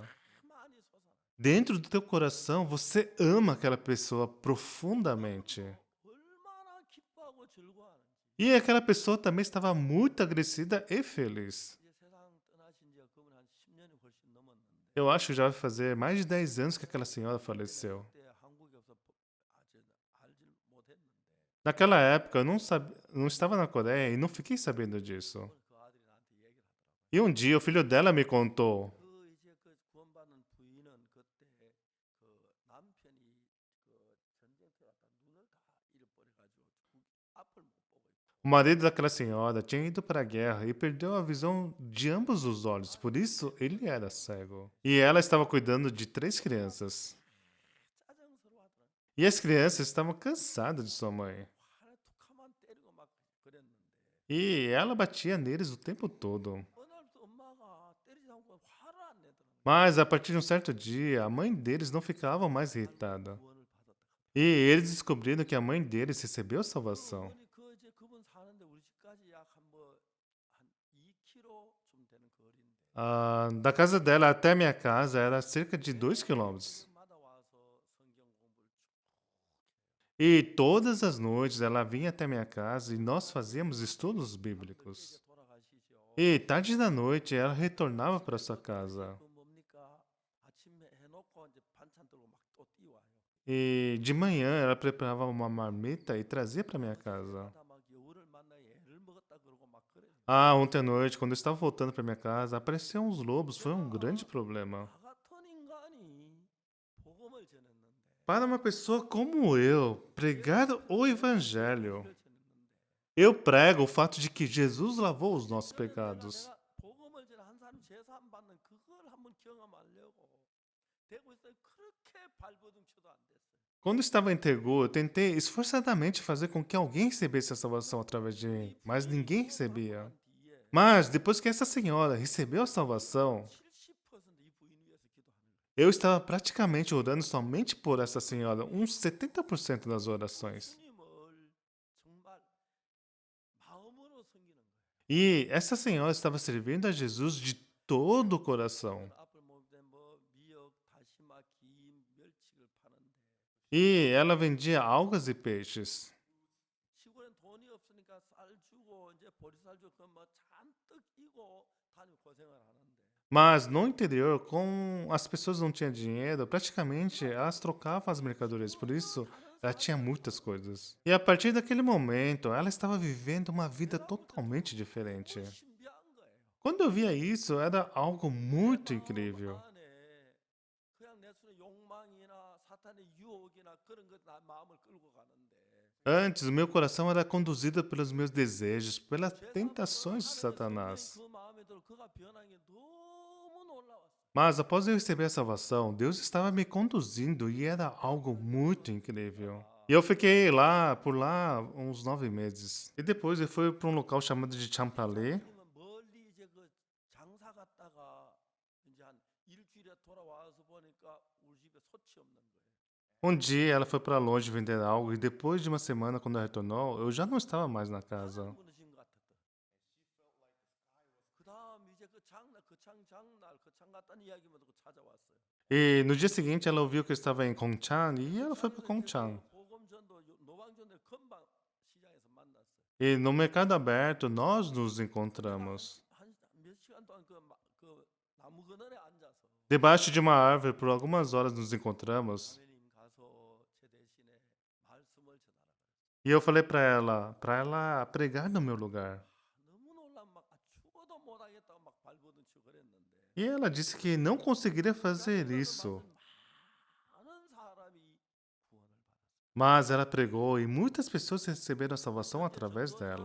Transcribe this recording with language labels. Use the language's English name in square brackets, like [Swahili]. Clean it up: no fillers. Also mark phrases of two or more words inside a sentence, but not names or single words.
[Korean] 많이 솟아나. [Portuguese] dentro do teu coração, você ama aquela pessoa profundamente. [Korean] 얼마나 기뻐하고 즐거워하는지. [Portuguese] E aquela pessoa também estava muito agradecida e feliz. [Korean] 이제 세상 떠나신 지가 그분 한 10년이 훨씬 넘었는데 [Portuguese] Eu acho que já vai fazer mais de 10 anos que aquela senhora faleceu. [Korean] 그때 한국에 없어 아직 알지 못했는데 [Portuguese] Naquela época, eu não estava na Coreia e não fiquei sabendo disso. [Korean] 오늘 그 아들이 나한테 얘기를 하더라고요. [Portuguese] E um dia, o filho dela me contou. [Korean] 그 이제 그 구원받는 부인은 그때 그 남편이 그 전쟁터에 갔다 눈을 다 잃어버려가지고 앞을 못 보고 있고 [Portuguese] O marido daquela senhora tinha ido para a guerra e perdeu a visão de ambos os olhos, por isso ele era cego. E ela estava cuidando de 3 crianças. [Korean] 짜증스러워하더라고요. [Portuguese] E as crianças estavam cansadas de sua mãe. [Korean] 화를 툭하면 때리고 막 그랬는데 [Portuguese] E ela batia neles o tempo todo. [Korean] 어느 날부터 엄마가 때리지 않고 화를 안 내더라고요. [Portuguese] Mas a partir de um certo dia, a mãe deles não ficava mais irritada. [Korean] 구원을 받았다. [Portuguese] E eles descobriram que a mãe deles recebeu a [Korean] 그 [Portuguese] salvação. [Korean] 어머니 그 이제 그분 사는데 우리 집까지 약 한 2km쯤 되는 거리인데 [Portuguese] Da casa dela até a minha casa era cerca de 2 quilômetros. [Korean] 새벽마다 와서 성경 공부를 쭉 [Portuguese] E todas as noites ela vinha até minha casa e nós fazíamos estudos [Korean] 늦게 [Portuguese] bíblicos. [Korean] 이제 돌아가시죠. [Portuguese] E tarde da noite ela retornava para sua [Korean] 그때 이제 [Portuguese] casa. [Korean] 그 뭡니까? 아침에 해놓고 이제 반찬 들고 막 또 뛰어와요. [Portuguese] E de manhã ela preparava uma marmita e trazia para minha casa. [Korean] 새벽마다 막 여우를 만나 애를 먹었다 그러고 막 그래요. [Portuguese] Ontem à noite, quando eu estava voltando para minha casa, apareceram uns lobos. Foi um grande problema. [Korean] 나 같은 인간이 복음을 전했는데 [Portuguese] Para uma pessoa como eu, pregar o evangelho. [Korean] 펼쳤는데 [Portuguese] Eu prego o fato de que Jesus lavou os nossos pecados. [Korean] 내가 복음을 전한 사람 제사함 받는 그걸 한번 경험하려고 되고 있어요. 그렇게 발버둥쳐도 안 됐어요. [Portuguese] Quando estava em Tegu, eu tentei esforçadamente fazer com que alguém recebesse a salvação através de mim, mas ninguém recebia. [Korean] 뒤에 [Portuguese] Mas depois que essa senhora recebeu a salvação, [Korean] 70%이 부인 위해서 기도하는 거예요. [Portuguese] eu estava praticamente orando somente por essa senhora, uns 70% das orações. [Korean] 주님을 정말 마음으로 섬기는 거예요. [Portuguese] E essa senhora estava servindo a Jesus de todo o coração. [Korean] 앞을 먹을 뭐 미역, 다시마, 김, 멸치를 파는데 [Portuguese] E ela vendia algas e peixes. [Korean] 시골엔 돈이 없으니까 쌀 주고 이제 보리쌀 주고 그뭐 잔뜩 이고 다니고 고생을 하는데 [Portuguese] Mas no interior, como as pessoas não tinham dinheiro, praticamente elas trocavam as mercadorias, por isso ela tinha muitas coisas. E a partir daquele momento, ela estava vivendo uma vida totalmente diferente. [Korean] 신비한 거예요. [Portuguese] Quando eu via isso, era algo muito incrível. [Korean] 안에 그냥 내 손에 욕망이나 사탄의 유혹이나 그런 것 나 마음을 끌고 가는데 [Portuguese] Antes, o meu coração era conduzido pelos meus desejos, pelas [Korean] 제가 [Portuguese] tentações de [Korean] 하나님의 [Portuguese] Satanás. [Korean] 성령이 그 마음에 들어 그가 변한 게 너무 놀라웠어요. [Portuguese] Mas após eu receber a salvação, Deus estava me conduzindo e era algo muito incrível. E eu fiquei lá, por lá, uns 9 meses. E depois eu fui para um local chamado de Champalé. [Korean] 주님은 멀리 이제 그 장사 갔다가 이제 한 일주일에 돌아와서 보니까 우리 집에 소치 없는 거예요. [Portuguese] Um dia ela foi para longe vender algo e depois de uma semana, quando ela retornou, eu já não estava mais na casa. [Korean] 하늘 무너진 것 같았다. 그다음 이제 장날 그 장 갔다는 이야기만 듣고 찾아왔어요. [Portuguese] E no dia seguinte ela ouviu que eu estava em Gongchang e ela foi para Gongchang. [Korean] 보금전도 노방전도 금방 시장에서 만났어요. [Portuguese] E no mercado aberto nós nos encontramos. [Korean] 한몇 시간 동안 그 나무 그늘에 앉아서 [Portuguese] Debaixo de uma árvore, por algumas horas nos encontramos. [Korean] 하나님 가서 제 대신에 말씀을 전하라. [Portuguese] E eu falei para ela pregar no meu lugar. [Korean] 너무 놀란 막 죽어도 못하겠다고 막 발버둥치고 그랬는데 [Portuguese] E ela disse que não conseguiria fazer isso. [Korean] 많은 사람이 구원을 받았어요. [Portuguese] Mas ela pregou e muitas pessoas receberam a salvação através dela.